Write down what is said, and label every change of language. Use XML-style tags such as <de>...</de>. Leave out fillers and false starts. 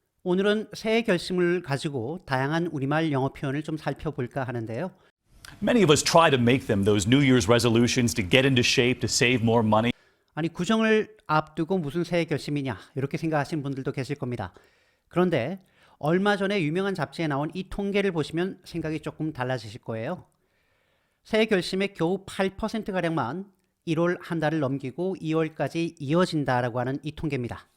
<ko>오늘은 새해 결심을 가지고 다양한 우리말 영어 표현을 좀 살펴볼까 하는데요.</ko> <en>Many of us try to make them, those New Year's resolutions, to get into shape, to save more money.</en> <ko>아니, 구정을 앞두고 무슨 새해 결심이냐 이렇게 생각하시는 분들도 계실 겁니다. 그런데 얼마 전에 유명한 잡지에 나온 이 통계를 보시면 생각이 조금 달라지실 거예요. 새해 결심의 겨우 8%가량만 1월 한 달을 넘기고 2월까지 이어진다라고 하는 이 통계입니다.</ko>